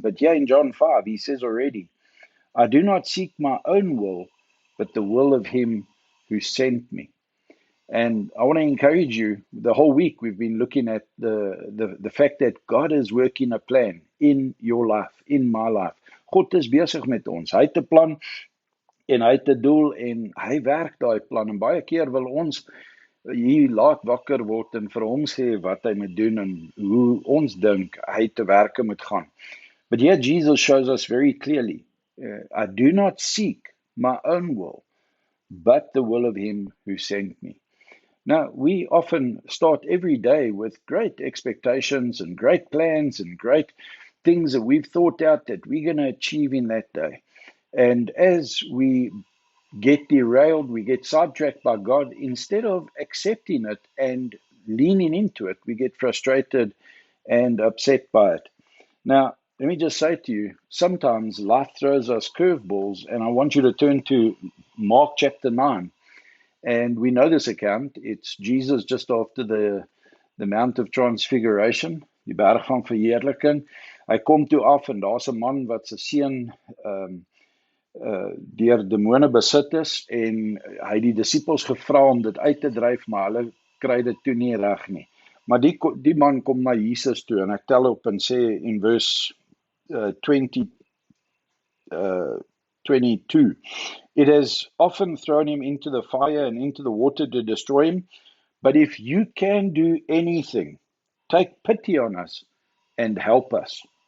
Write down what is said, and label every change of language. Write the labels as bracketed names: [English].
[English] But here in John 5, he says already, I do not seek my own will, but the will of him who sent me. And I want to encourage you, the whole week we've been looking at the fact that God is working a plan in your life, in my life. [Afrikaans] God is besig met ons. Hy het 'n plan en hy het 'n doel en hy werk daai plan. En baie keer wil ons hier laat wakker word en vir hom sê wat hy moet doen en hoe ons dink hy te werke moet gaan. [English] But here Jesus shows us very clearly, I do not seek my own will, but the will of him who sent me. Now, we often start every day with great expectations and great plans and great things that we've thought out that we're going to achieve in that day. And as we get derailed, we get sidetracked by God, instead of accepting it and leaning into it, we get frustrated and upset by it. Now, let me just say to you, sometimes life throws us curveballs, and I want you to turn to Mark chapter 9. And we know this account. It's Jesus just after the Mount of Transfiguration, [Afrikaans] die berg van verheerliking. Hy kom toe af en daar's 'n man wat se seun deur demone besit is, en hy het die disippels gevra om dit uit te dryf, maar hulle kry dit toe nie reg nie. Maar die man kom na Jesus toe en ek tel op en sê in verse 22, [English] it has often thrown him into the fire and into the water to destroy him. But if you can do anything, take pity on us and help us.